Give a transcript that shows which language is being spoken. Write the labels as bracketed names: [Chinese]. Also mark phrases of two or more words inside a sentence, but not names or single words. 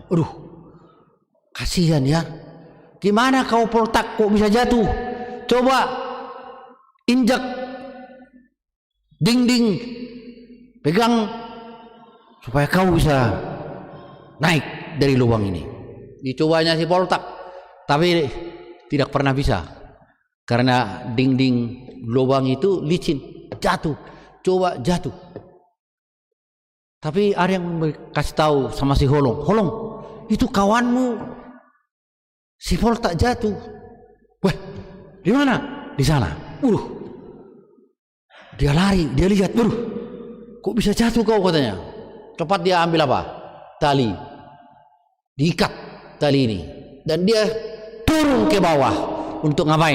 [Indonesian] "Aduh, kasihan ya. Gimana kau Poltak kok bisa jatuh? Coba injak dinding, pegang supaya kau bisa naik dari lubang ini." Dicobanya si Poltak, tapi tidak pernah bisa karena dinding lubang itu licin, jatuh, coba jatuh. Tapi ada yang kasih tahu sama si Holong, "Holong, itu kawanmu si Poltak jatuh." "Wah, di mana?" "Di sana." Dia lari, dia lihat, kok bisa jatuh kau?" katanya. Cepat dia ambil apa? Tali. Diikat tali ini. Dan dia turun ke bawah. Untuk ngapain?